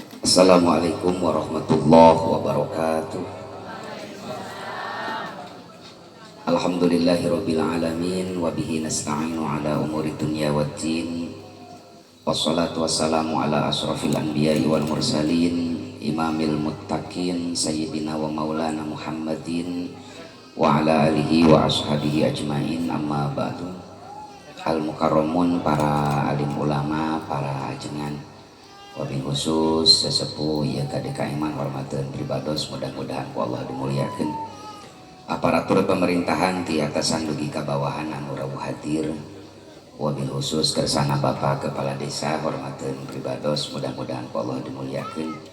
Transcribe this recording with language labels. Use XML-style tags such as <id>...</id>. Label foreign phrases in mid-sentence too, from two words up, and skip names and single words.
<ar>السلام عليكم ورحمة الله وبركاته. الحمد لله رب العالمين وبه نستعين على أمور الدنيا والدين. والصلاة والسلام على أشرف الأنبياء والمرسلين إمام المتقين سيدنا ومولانا محمد وعلى آله وأصحابه أجمعين، أما بعد. المكرمون,</ar> <su>para alim ulama, para ajengan,</su> <ar>وبالخصوص</ar> <su>sesepuh ya kadeka iman hormatan pribados, mudah-mudahan ku Allah dimuliakeun. Aparatur pemerintahan ti atasan dugi ka bawahan anu rawuh hadir,</su> <ar>وبالخصوص</ar> <su>kersana Bapak Kepala Desa hormatan pribados, mudah-mudahan ku Allah dimuliakeun.</su>